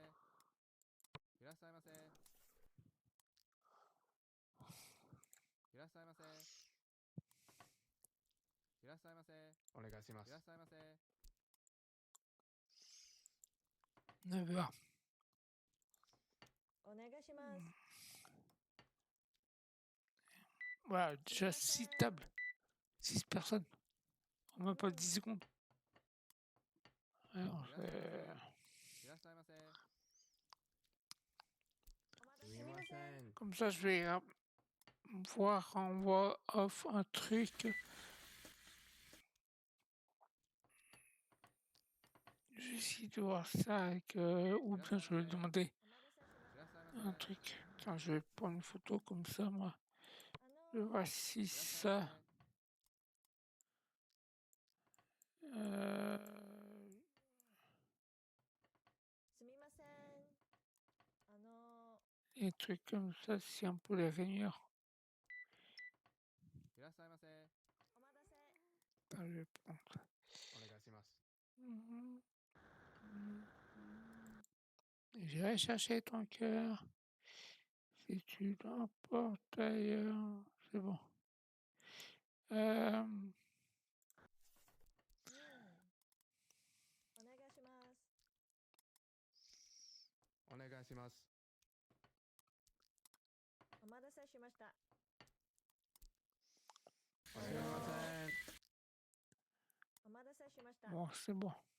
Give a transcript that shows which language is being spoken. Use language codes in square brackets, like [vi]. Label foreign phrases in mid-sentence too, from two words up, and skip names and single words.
[ja] いらっしゃいませ。いらっしゃいませ。いらっしゃいませ。お願いします。いらっしゃいませ。 9h. 願いします。 [fr] Voilà, déjà 6 tables. 6 personnes. En même pas 10 secondes. Alors, [ja] いらっしゃいませ。いらっしゃいませ。すみません。 [fr] comme ça, je vais voir en voix off un truc. Je vais essayer de voir ça avec... ou bien je vais demander [ja] お待たせしました。 [fr] un truc. Tiens, je vais prendre une photo comme ça, moi. Je vais voir si [ja] いらっしゃい [fr] ça... [ja] ませ。 [fr] Euh, [ja] すみません。 [fr] des trucs comme ça, si on peut les réunir. [ja] いらっしゃいませ。お待たせ。 [fr] Attends, je vais prendre. [ja] お願いします。 [fr] J'irai chercher ton cœur. Si tu l'emportes ailleurs, c'est bon. [ja] お願いします。お願いします。お待たせしました。すみません。お待たせしました。 [fr] Bon, c'est bon.